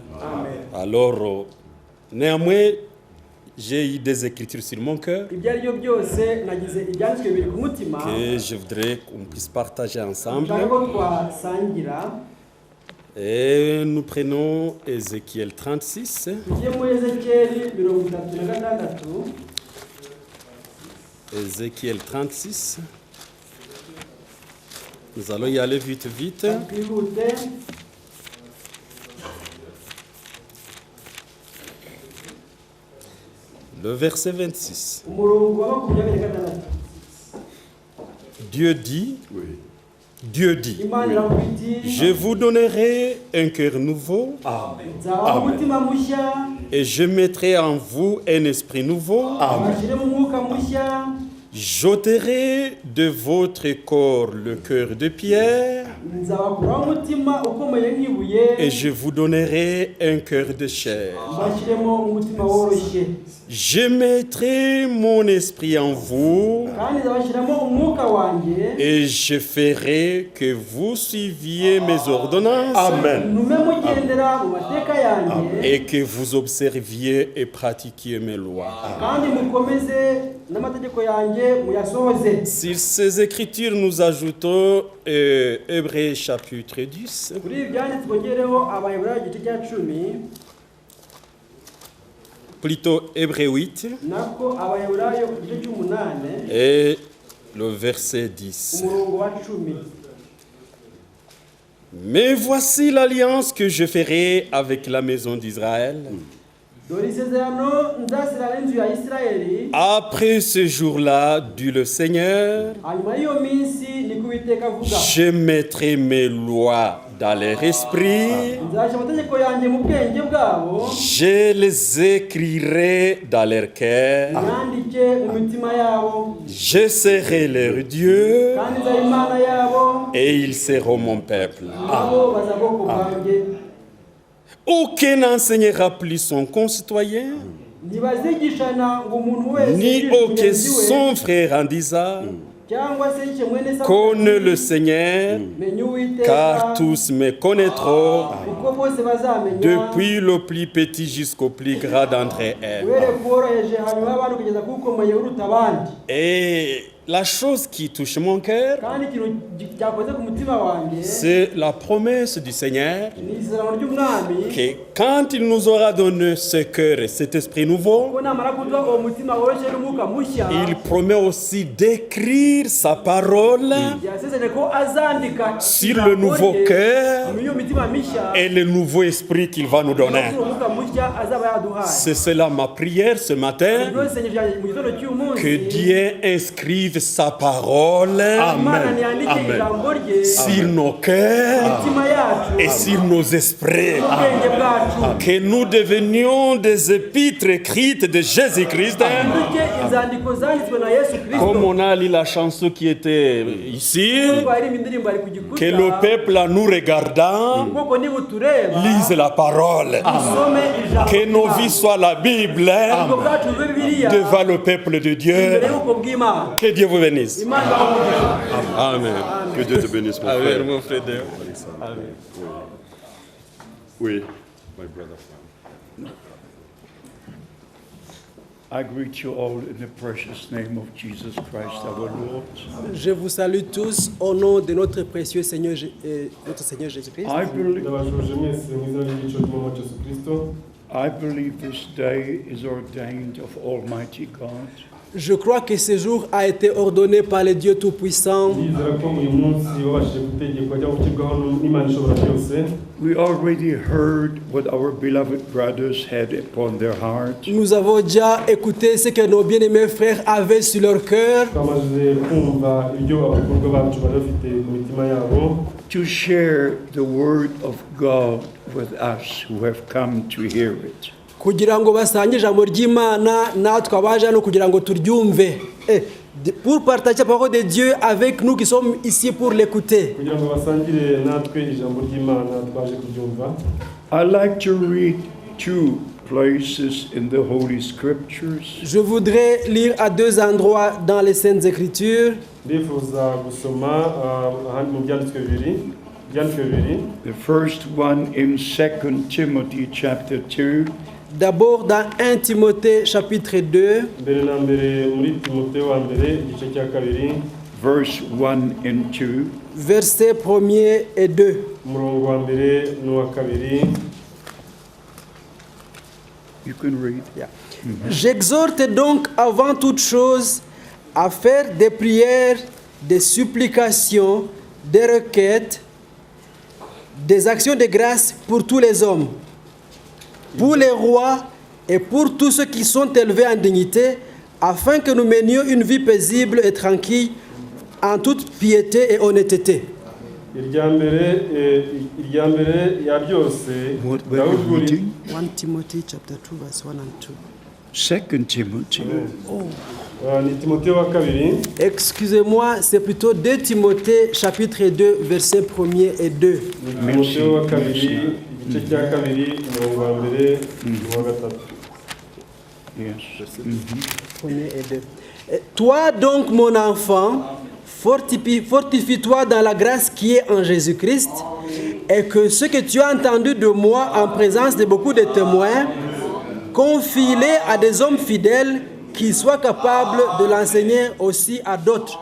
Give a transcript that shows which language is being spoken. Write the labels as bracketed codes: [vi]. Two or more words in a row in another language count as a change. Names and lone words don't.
[fr] Alors, néanmoins, j'ai eu des écritures sur mon cœur que je voudrais qu'on puisse partager ensemble. Et nous prenons Ézéchiel 36. [rw] tujye muri Ezekiyeli 36. [fr] Ézéchiel 36. Nous allons y aller vite. [rw] twihute. [fr] Le verset 26. [rw] umurongo wa 26. [fr] Dieu dit, [rw] Imana iravuga iti, [fr] je vous donnerai un cœur nouveau [rw] nzabaha umutima mushya, [fr] et je mettrai en vous un esprit nouveau. [rw] bashyiremo umwuka mushya, [fr] J'ôterai de votre corps le cœur de pierre [rw] nzabakuraho umutima ukomeye nk'ibuye, [fr] et je vous donnerai un cœur de chair. [rw] bashyiremo umutima woroshye, [fr] Je mettrai mon esprit en vous [rw] kandi nzabashyiramo umwuka wanjye, [fr] et je ferai que vous suiviez mes ordonnances [rw] ntume mugendera mu mateka yanjye, [fr] et que vous observiez et pratiquiez mes lois. [rw] kandi mukomeze n'amategeko yanjye muyasohoze. [fr] Sur ces écritures, nous ajoutons Hébreux chapitre 10. [rw] Kuri ibi byanditswe twongereho Abaheburayo igice cya 10, [fr] Plutôt Hébreux 8 [rw] nako Abaheburayo igice cy'8 [fr] et le verset 10. [rw] umurongo wa 10. [fr] Mais voici l'alliance que je ferai avec la maison d'Israël. [rw] Dore isezerano nzasezerana n'inzu ya Isirayeli, [fr] Après ce jour-là, dit le Seigneur, [rw] hanyuma y'iyo minsi ni ko Uwiteka avuga, [fr] je mettrai mes lois dans leur esprit, [rw] nzashyira amategeko yanjye mu bwenge bwabo, [fr] je les écrirai dans leur cœur, [rw] yandike mu mitima yabo, [fr] je serai leur Dieu [rw] kandi nzaba Imana yabo, [fr] et ils seront mon peuple. [rw] nabo bazaba ubwoko bwanjye. [fr] Aucun n'enseignera plus son concitoyen, [rw] ntibazigishana ngo umuntu wese ni yigishe [fr] aucun [rw] mugenzi we, [fr] son frère en disant, [rw] cyangwa se yigishe mwene se, [fr] connais le Seigneur, [rw] menya Uwiteka, [fr] car tous me connaîtront, [rw] kuko bose bazamenya, [fr] depuis le plus petit jusqu'au plus grand d'entre eux. [rw] uhereye ku woroheje hanyuma y'abandi kugeza ku ukomeye uruta abandi. [fr] Et la chose qui touche mon cœur, [rw] kandi ikintu cyakoze ku mutima wanjye [fr] c'est la promesse du Seigneur [rw] ni isezerano ry'umwami [fr] que quand il nous aura donné ce cœur et cet esprit nouveau, [rw] ko namara kuduha uwo mutima woroshye n'umwuka mushya, [fr] il promet aussi d'écrire sa parole [rw] yasezeranye ko azandika [fr] sur le nouveau cœur [rw] muri iyo mitima mishya [fr] et le nouveau esprit qu'il va nous donner. [rw] uwo mwuka mushya azaba yaduhaye. [fr] C'est cela ma prière ce matin, [rw] Ibyo isengesho ryanjye mu gitondo cy'uyu munsi, [fr] que Dieu inscrive sa parole [rw] Imana ntiyandike ijambo rye [fr] sur nos cœurs [rw] mitima yacu [fr] et sur nos esprits. [rw] ubwenge bwacu, [fr] Que nous devenions des épîtres écrites de Jésus-Christ. [rw] duke inzandiko zanditswe na Yesu Kristo. [fr] Comme on a lu la chanson qui était ici, [rw] twaririmba indirimbo ari ku [fr] que [rw] gikuta, [fr] le peuple en nous regardant [rw] ubwoko nibutureba [fr] lise la parole. [rw] usome ijambo [fr] Que nos [rw] ry'Imana. [fr] vies soient la Bible [rw] ubwo bwacu bube Bibiliya [fr] devant le peuple de Dieu. [rw] imbere y'ubwoko bw'Imana. [fr] Que Dieu vous bénisse. [rw] Imana ibahe. Amen. [fr] Que Dieu te bénisse, mon Amen, frère. mon frère. Amen. Oui. [en] I greet you all in the precious name of Jesus Christ our Lord. [fr] Je vous salue tous au nom de notre précieux Seigneur, notre Seigneur Jésus-Christ. [en] I believe, [rw] ndabashuje mwese mu izina ry'igiciro cy'umwami Yesu Kristo. [en] I believe this day is ordained of Almighty God. [fr] Je crois que ce jour a été ordonné par le Dieu Tout-Puissant. [rw] Ndizera ko uyu munsi wabashije gutegekwa cyangwa gushyirwaho n'Imana ishobora byose. [en] We already heard what our beloved brothers had upon their hearts. [fr] Nous avons déjà écouté ce que nos bien-aimés frères avaient sur leur cœur. [rw] Twamaze kumva ibyo abakobwa bacu bari bafite mu mitima yabo, [en] To share the word of God with us who have come to hear it. [rw] kugira ngo basange ijambo ry'Imana natwe abaje hano kugira ngo turyumve. [fr] Pour partager la parole de Dieu avec nous qui sommes ici pour l'écouter. [rw] kugira ngo basangire natwe ijambo ry'Imana twaje kuryumva. [en] I'd like to read two places in the Holy Scriptures. [fr] Je voudrais lire à deux endroits dans les Saintes Écritures. [rw] Ndifuza gusoma ahandi mu byanditswe bibiri. [en] The first one in 2 Timothy chapter 2. [fr] D'abord dans 1 Timothée chapitre 2, [rw] mbere na mbere muri Timoteyo wa mbere igice cya kabiri, [en] verse 1 and 2. [fr] versets 1er et 2. [rw] umurongo wa mbere n'uwa kabiri. [en] You can read. [fr] J'exhorte donc avant toute chose à faire des prières, des supplications, des requêtes, des actions de grâce pour tous les hommes, pour les rois et pour tous ceux qui sont élevés en dignité, afin que nous menions une vie paisible et tranquille en toute piété et honnêteté. [rw] irya mbere ya byose [en] What were you reading? 1 Timothy chapter 2 verse 1 and 2. 2 Timothy. [rw] ni Timotheo wa kabiri. [fr] Excusez-moi, c'est plutôt 2 Timothée chapitre 2 versets 1er et 2. [rw] Ni Timotheo wa kabiri igice cya kabiri umurongo wa mbere n'uwa gatatu. [en] Yes. [fr] Premier et deux. Toi donc, mon enfant, fortifie-toi dans la grâce qui est en Jésus-Christ, et que ce que tu as entendu de moi en présence de beaucoup de témoins, confie-les à des hommes fidèles qui soient capables de l'enseigner aussi à d'autres.